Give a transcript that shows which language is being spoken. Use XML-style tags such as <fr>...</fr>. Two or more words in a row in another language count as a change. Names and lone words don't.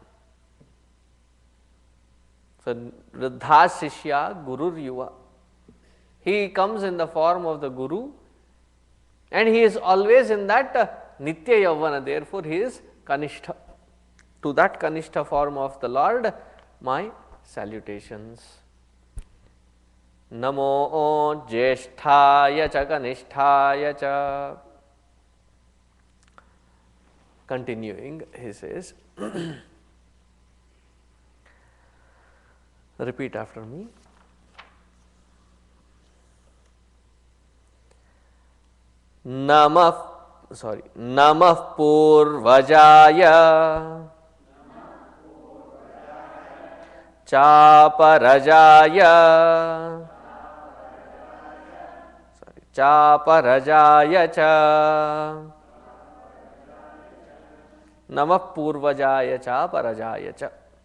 <en>So,</en> <sa>वृद्ध शिष्य गुरुर् युवा.</sa> <en>He comes in the form of the Guru and he is always in that</en> <sa>नित्य यौवन,</sa> <en>therefore he is Kanishta. To that Kanishta form of the Lord, my salutations.</en> <sa>नमो ज्येष्ठाय च कनिष्ठाय च.</sa> <en>Continuing, he says, repeat after me.</en> <sa>नमः पूर्वजाय चापरजाय च नमः पूर्वजाय चापरजाय च.</sa>